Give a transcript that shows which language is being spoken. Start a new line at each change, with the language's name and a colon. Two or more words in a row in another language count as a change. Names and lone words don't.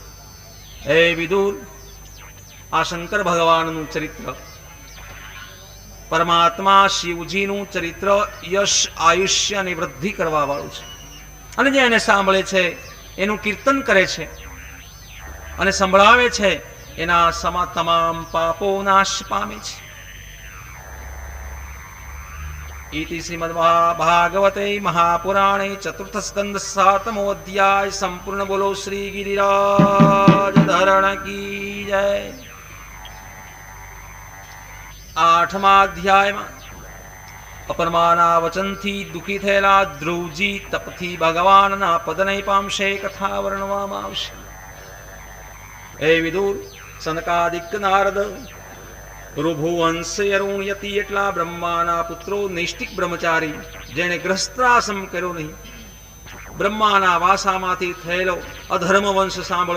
Gujarati: હે વિદુર, આ શંકર ભગવાનનું ચરિત્ર, પરમાત્મા શિવજીનું ચરિત્ર યશ, આયુષ્ય અને વૃદ્ધિ કરવા વાળું છે. અને જે એને સાંભળે છે, એનું કીર્તન કરે છે અને સંભળાવે છે, એના તમામ પાપો નાશ પામે છે.
Sanskrit: इति श्रीमद्भागवते महापुराणे चतुर्थ स्कंद 7मो अध्याय संपूर्ण.
Hindi: बोलो श्री गिरिराज धरण की जय.
Gujarati: 8મા અધ્યાયમાં અપરમાના વચનથી દુઃખી થયેલા ધ્રુવજી તપથી ભગવાનના પદને પામશે કથા વર્ણવામાં આવશે. હે વિદુર, સનકાદિક નારદ, ઋભુવંશ અરુણયતિ એટલા બ્રહ્માના પુત્રો નૈષ્ટિક બ્રહ્મચારી, જેણે ગ્રહસ્થાશ્રમ કર્યો નહીં, બ્રહ્માના વાસામાંથી થયેલો અધર્મ વંશ સાંભળો.